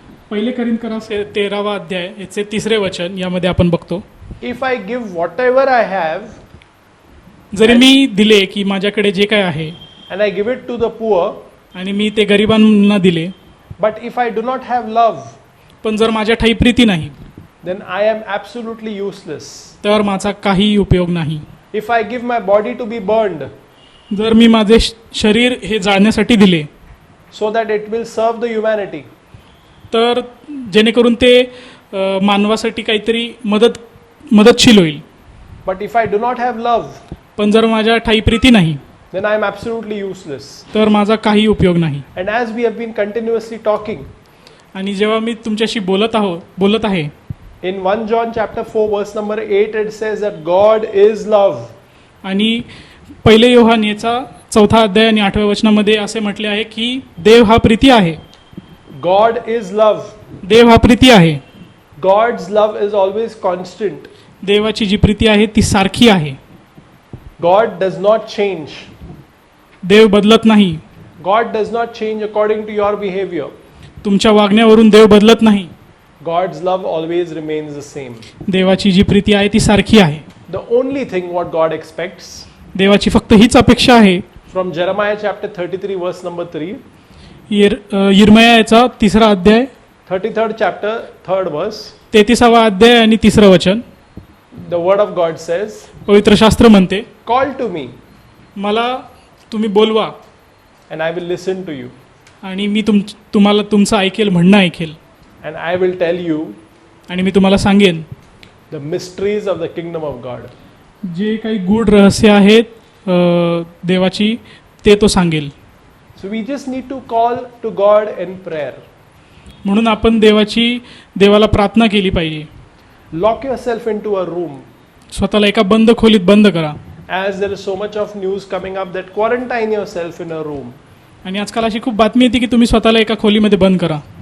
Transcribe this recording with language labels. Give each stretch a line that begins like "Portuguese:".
Marathi: पहिले करिंथकरास 13वा अध्याय याचे 3रे वचन यामध्ये आपण बघतो,
English: if I give whatever I have
Marathi: जरी मी दिले की माझ्याकडे जे काय आहे
English: and I give it to the poor,
Marathi: आणि मी ते गरिबांना दिले,
English: but if I do not have love,
Marathi: पण जर माझ्या ठाई प्रीती नाही
English: then I am absolutely useless.
Marathi: तर माझा काही उपयोग नाही.
English: If I give my body to be burned
Marathi: जर मी माझे शरीर हे जाळण्यासाठी दिले
English: so that it will serve the humanity,
Marathi: तर जेणेकरून ते मानवासाठी काहीतरी मदतशील होईल,
English: but if I do not have love,
Marathi: पण जर माझ्या ठाई प्रीती नाही
English: then I am absolutely useless.
Marathi: तर माझा काही उपयोग नाही.
English: And as we have been continuously talking,
Marathi: आणि जेव्हा मी तुमच्याशी बोलत आहे
English: in 1 John chapter 4 verse number 8, it says that God is love.
Marathi: आणि पहिले योहान याचा 4था अध्याय आणि 8व्या वचनामध्ये असे म्हटले आहे की देव हा प्रीती आहे.
English: God is love.
Marathi: देव हा प्रीती आहे.
English: God's love is always constant.
Marathi: देवाची जी प्रीती आहे ती सारखी आहे.
English: God does not change.
Marathi: देव बदलत नाही.
English: God does not change according to your behavior.
Marathi: तुमच्या वागण्यावरून देव बदलत नाही.
English: God's love always remains the same.
Marathi: देवाची जी प्रीती आहे ती सारखी आहे.
English: The only thing what God expects
Marathi: देवाची फक्त हीच अपेक्षा आहे.
English: from Jeremiah chapter 33 verse number 3,
Marathi: यिर्मया याचा 3रा अध्याय
English: 33rd chapter 3rd verse,
Marathi: 33वा अध्याय आणि 3रं वचन,
English: the word of God says,
Marathi: पवित्र शास्त्र म्हणते,
English: call to me
Marathi: मला तुम्ही बोलवा
English: and I will listen to you,
Marathi: आणि मी तुम्हाला तुमचं म्हणणं ऐकेल
English: and I will tell you
Marathi: आणि मी तुम्हाला सांगेन
English: the mysteries of the kingdom of God.
Marathi: जे काही गूढ रहस्य आहेत देवाची ते तो सांगेल.
English: So we just need to call to God in prayer.
Marathi: म्हणून आपण देवाला प्रार्थना केली पाहिजे.
English: Lock yourself into a room.
Marathi: स्वतःला एका बंद खोलीत बंद करा.
English: As there is so much of news coming up that quarantine yourself in a room.
Marathi: आणि आजकाल अशी खूप बातमी येते की तुम्ही स्वतःला एका खोलीमध्ये बंद करा.